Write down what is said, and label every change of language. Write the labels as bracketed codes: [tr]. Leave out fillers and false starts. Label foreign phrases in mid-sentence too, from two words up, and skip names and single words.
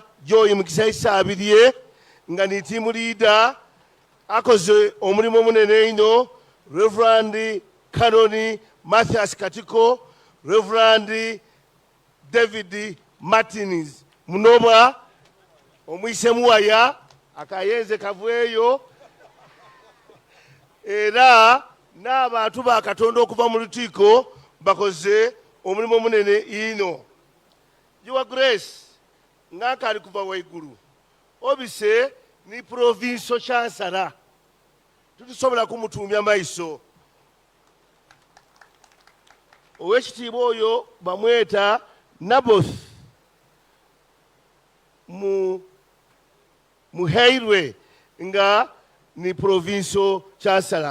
[xog] Joy Mukisa Isabirye nga ni [en] team leader [xog] akoze omulimu munene ino Reverend Kanoni Mathias Katiko, Reverend David Martinez Munoba omwise muwaya akayenze kavweyo era n'abantu ba Katonda okuva mu lutiiko bakoze omulimu munene ino. [en] Your Grace [xog] ng'akali kuva waigulu obise ni [en] provincial chancellor [xog] tutusobola kumutumya maiso owekitiibwa oyo bamweta Naboth muheirwe nga ni [en] provincial chancellor.